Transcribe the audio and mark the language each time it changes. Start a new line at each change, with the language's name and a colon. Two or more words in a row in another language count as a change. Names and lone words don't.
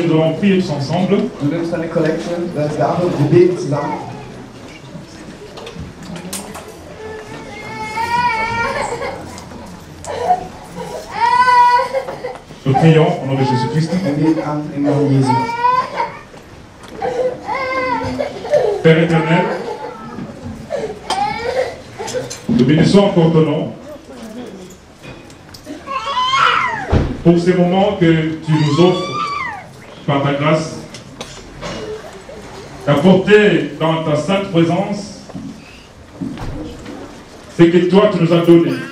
French: Nous allons prier tous ensemble.
German: Du nimmst deine Kollekte, deine Gabe, wir beten zusammen.
French: Nous prions au nom de Jésus-Christ.
German: Wir beten an im Namen Jesu.
French: Père éternel, nous bénissons encore ton nom pour ces moments que tu nous offres par ta grâce, d'apporter dans ta sainte présence ce que toi tu nous as donné.